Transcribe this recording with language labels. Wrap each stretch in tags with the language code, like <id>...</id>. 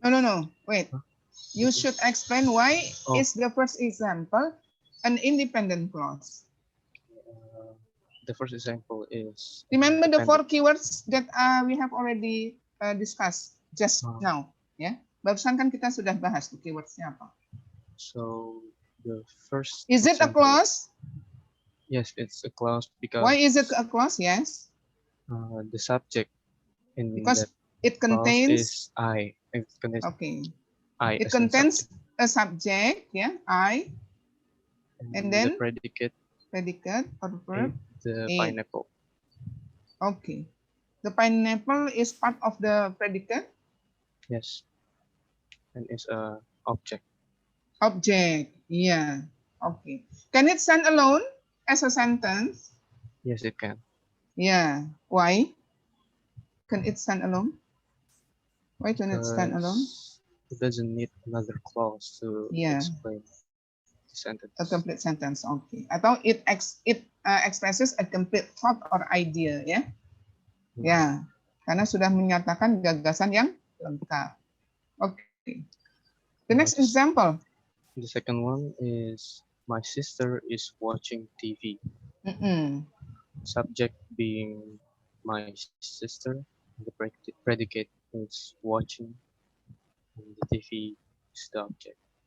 <en>No. Wait. You should explain why is the first example an independent clause. The first example is remember the 4 keywords that we have already discussed just now, ya.</en> <id>Barusan kan kita sudah bahas tuh keywordsnya apa.</id> <en>So the first is it a clause? Yes, it's a clause because. Why is it a clause? Yes. The subject in because that it contains is I. It contains I. It contains a subject, yeah, I, and then the predicate or verb. The pineapple. Okay. The pineapple is part of the predicate? Yes. And it's a object. Object, yeah. Okay. Can it stand alone as a sentence? Yes, it can. Yeah. Why? Can it stand alone? Why can it stand alone? It doesn't need another clause to explain the sentence. A complete sentence, okay. Atau it expresses a complete thought or idea, ya.</en> <id>Ya, karena sudah menyatakan gagasan yang lengkap.</id> <en>Okay. The next example. The second one is my sister is watching TV. Subject being my sister, the predicate is watching, and the TV is the object.</en>